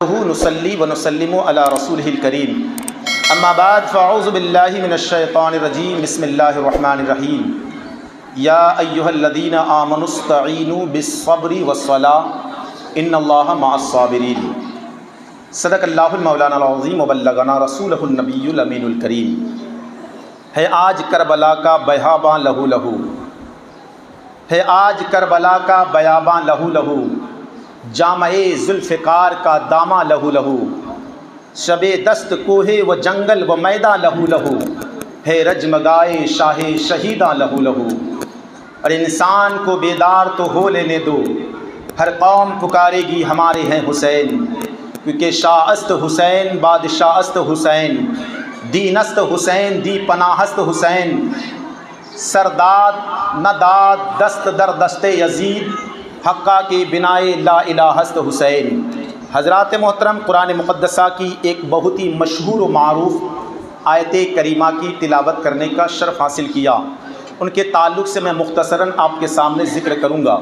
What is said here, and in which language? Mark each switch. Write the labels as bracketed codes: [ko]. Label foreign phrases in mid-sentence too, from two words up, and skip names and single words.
[ar] نصلی و نسلم علی رسولہ الکریم اما بعد فاعوذ باللہ من الشیطان الرجیم بسم اللہ الرحمن الرحیم یا ایہا الذین آمنوا استعینوا بالصبر والصلاۃ ان اللہ مع الصابرین صدق اللہ المولانا العظیم وبلغنا رسولہ النبی الامین الکریم۔ [ur] ہے آج کربلا کا بیاباں لہو لہو، ہے آج کربلا کا بیاباں لہو لہو، جامع ذوالفقار کا داماں لہو لہو، شب دست کوہ و جنگل و میداں لہو لہو، ہے رجمگائے شاہ شہیداں لہو لہو۔ اور انسان کو بیدار تو ہو لینے دو، ہر قوم پکارے گی ہمارے ہیں حسین، کیونکہ [fa] شاہ است حسین بادشاہ است حسین، دین است حسین دی پناہ است حسین، سرداد نہ داد دست در دست یزید، حقہ کی بنائے لا الہ است حسین۔ [ur] حضرات محترم، قرآن مقدسہ کی ایک بہت ہی مشہور و معروف آیت کریمہ کی تلاوت کرنے کا شرف حاصل کیا، ان کے تعلق سے میں مختصراً آپ کے سامنے ذکر کروں گا۔